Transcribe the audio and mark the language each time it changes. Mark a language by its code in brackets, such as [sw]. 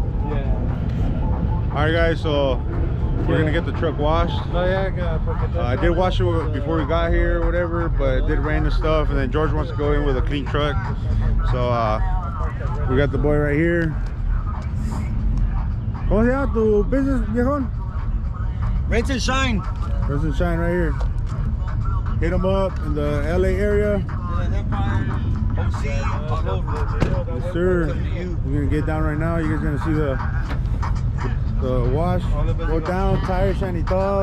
[en] Yeah. Alright guys, so we're gonna get the truck washed. No, yeah, I did wash it before we got here or whatever, but it did rain and stuff, and then George wants to go in with a clean truck. So we got the boy right here. [es] ¿Cómo se llama tu business, viejón? [en] Rinse and shine. Rinse and Shine right here. Hit him up in the LA area. OC, all over. Yes, sir. We're gonna get down right now. You guys gonna see the wash go down, tires shiny tall.